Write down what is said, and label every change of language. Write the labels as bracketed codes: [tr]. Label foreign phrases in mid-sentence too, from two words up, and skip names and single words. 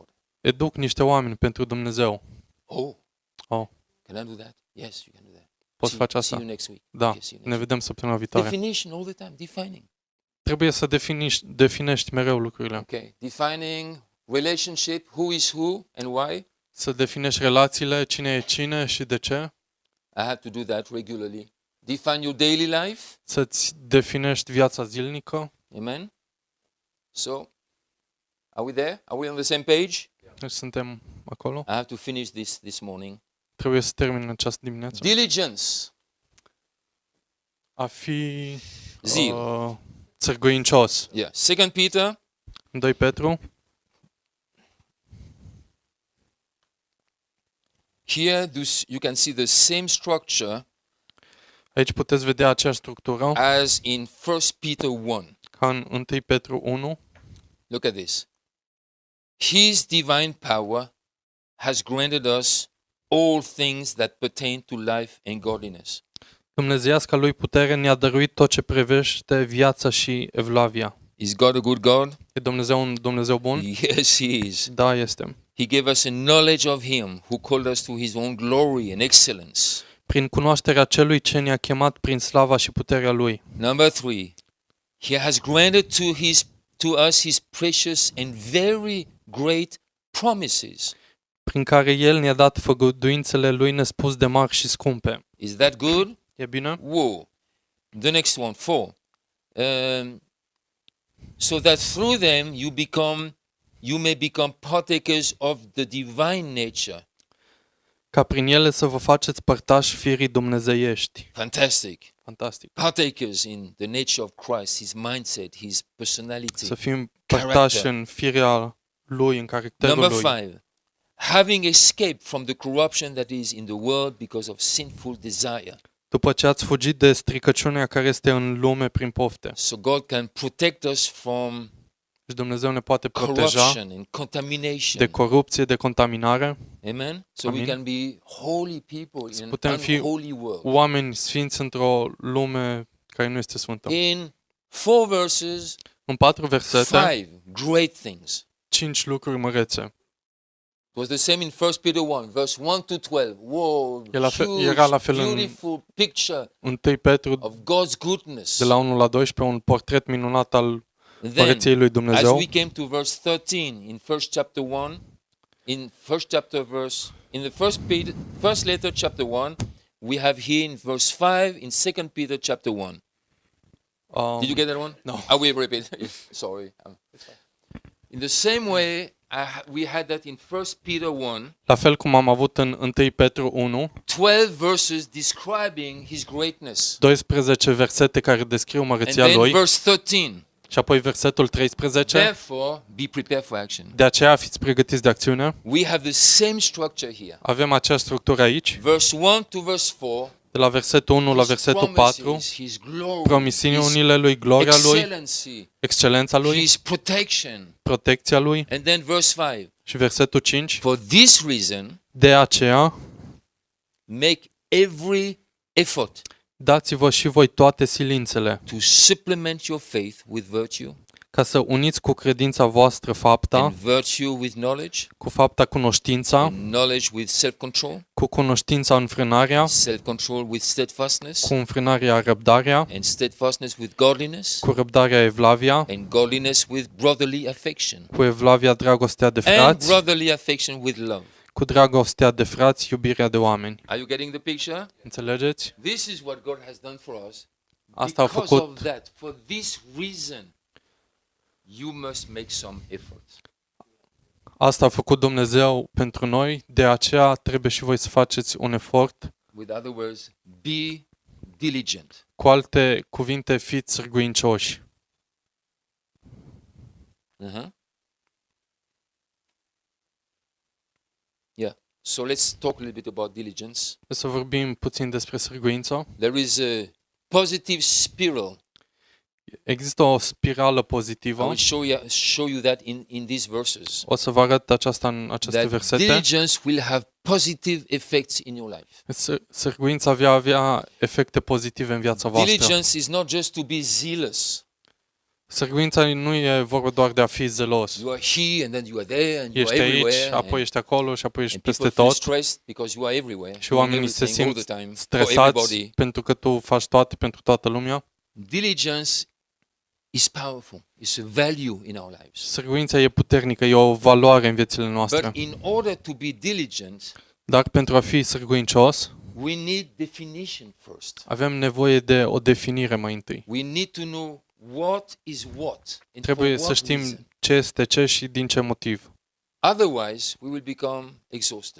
[ro] Educ niște oameni pentru Dumnezeu. Oh. Oh. [en] Can I do that? Yes, you can do that. [ro] Poți face [en] See [ro] asta? [en] you next week. [ro] Da, [en] Okay, see you [ro] ne [en] next [ro] vedem săptămâna [en] week. [ro] viitoare. [en] Definition all the time, defining. [ro] Trebuie să definești mereu lucrurile. [en] Okay, defining relationship, who is who and why. [ro] Să definești relațiile, cine e cine și de ce. [en] I have to do that regularly. Define your daily life. [ro] Să-ți definești viața zilnică. [en] Amen. So, are we there? Are we on the same page? [ro] Deci suntem acolo. [en] I have to finish this morning. [ro] Trebuie să termin în această dimineață. [en] Diligence. [ro] A fi [en] Zeal. [ro] țărguincios. [en] Yeah. 2 Peter [ro] 2 Petru. [en] Here, you can see the same structure [ro] Aici puteți vedea aceeași structură [en] as in 1 Peter 1. [ro] ca în 1 Petru 1. [en] Look at this. His divine power has granted us all things that pertain to life and godliness. [ro] Dumnezeiasca lui putere ne-a dăruit tot ce privește viața și evlavia. [en] Is God a good God? [ro] E Dumnezeu un Dumnezeu bun? [en] Yes, He is. [ro] Da, este. [en] He gave us a knowledge of Him who called us to His own glory and excellence. [ro] Prin cunoașterea celui ce ne-a chemat prin slava și puterea lui. [en] Number 3, He has granted to us His precious and very great promises. [ro] Prin care el ne-a dat făgăduințele lui nespus de mari și scumpe. [en] Is that good? [ro] E bine? [en] Whoa. The next one, 4. So that through them you may become partakers of the divine nature. [ro] Ca prin ele să vă faceți părtași firii dumnezeiești. [en] Fantastic. [ro] Fantastic. [en] Partakers in the nature of Christ, His mindset, His personality. [ro] Să fim părtași în firea lui, în caracterul [en] Number [ro] lui. [en] 5. having escaped from the corruption that is in the world because of sinful desire. [ro] După ce ați fugit de stricăciunea care este în lume prin pofte. [en] So God can protect us from [ro] Și Dumnezeu ne poate proteja [en] corruption and contamination. [ro] de corupție, de contaminare. [en] Amen. So we [ro] Amin. [en] can be holy people in an [ro] putem fi [en] unholy world. [ro] Oameni sfinți într-o lume care nu este sfântă. [en] In 4 verses, [ro] În 4 versete, [en] 5 great things. [ro] 5 lucruri mărețe. [en] It was the same in 1 Peter 1, verse 1 to 12. Whoa, [ro] Era la fel în [en] beautiful picture [ro] 1 Petru, [en] of God's goodness. [ro] de la 1 la 12, un portret minunat al [en] And then, [ro] Părăției lui [en] as [ro] Dumnezeu. [en] we came to verse 13 in first chapter 1, in first chapter verse, in the first letter chapter 1, we have here in verse 5 in 2 Peter chapter 1. Did you get that one? No. I will repeat. Sorry. In the same way, we had that in 1 Peter 1, [ro] La fel cum am avut în 1 Petru 1, [en] 12 verses describing his greatness. [ro] 12 versete care descriu [en] And [ro] măreția [en] then [ro] lui [en] verse 13. [ro] și apoi versetul 13. [en] Therefore, be prepared for action. [ro] De aceea fiți pregătiți de acțiune. [en] We have the same structure here. [ro] Avem aceeași structură aici, [en] Verse 1 to verse 4. [ro] de la versetul 1 la [en] His [ro] versetul 4, [en] promises, his glory, [ro] promisiunile lui, gloria lui, [en] excellency, [ro] excelența lui, [en] his protection. [ro] protecția lui [en] And then verse 5. [ro] și versetul 5. [en] For this reason, [ro] De aceea, [en] make every effort [ro] dați-vă și voi toate silințele, [en] to supplement your faith with virtue, [ro] ca să uniți cu credința voastră fapta, [en] and virtue with knowledge, [ro] cu fapta cunoștința, [en] and knowledge with self-control, [ro] cu cunoștința înfrânarea, [en] self-control with steadfastness, [ro] cu înfrânarea răbdarea, [en] and steadfastness with godliness, [ro] cu răbdarea evlavia, [en] and godliness with brotherly affection, [ro] cu evlavia dragostea de [en] and [ro] frați, [en] brotherly affection with love. [ro] cu dragostea de frați, iubirea de oameni. [en] Are you getting the picture? [ro] Înțelegeți? [en] This is what God has done for us. [ro] Asta a [en] Because [ro] făcut. [en] of that, for this reason, you must make some effort. [ro] Asta a făcut Dumnezeu pentru noi, de aceea trebuie și voi să faceți un efort. [en] With other words, be diligent. [ro] Cu alte cuvinte, fiți sârguincioși. [en] Yeah. So let's talk a little bit about diligence. [ro] Să vorbim puțin despre sârguință. [en] There is a positive spiral. [ro] Există o spirală [en] I [ro] pozitivă. [en] will show you that in these verses. [ro] O să vă arăt aceasta în aceste [en] That [ro] versete. [en] diligence will have positive effects in your life. [ro] Sârguința va avea efecte pozitive în viața voastră. [en] Diligence is not just to be zealous. [ro] Sârguința nu e vorba doar de a fi zelos. [en] You are here and then you are there and you [ro] Ești [en] are [ro] aici, [en] everywhere. [ro] apoi ești acolo și apoi ești [en] And [ro] peste [en] people feel [ro] tot. [en] stressed because you are everywhere. [ro] Și [en] doing [ro] oamenii se [en] everything all [ro] simt [en] the time for [ro] stresați [en] everybody. [ro] pentru că tu faci toate pentru toată lumea. [en] Diligence is powerful. It's a value in our lives. [ro] Sârguința e puternică, e o valoare în viețile noastre. [en] But in order to be diligent, [ro] Dar pentru a fi sârguincios, [en] we need definition first. [ro] avem nevoie de o definire mai întâi. [en] We need to know what is what and for [ro] Trebuie să [en] what [ro] știm [en] reason. [ro] ce este ce și din ce motiv. [en] Otherwise, we will become exhausted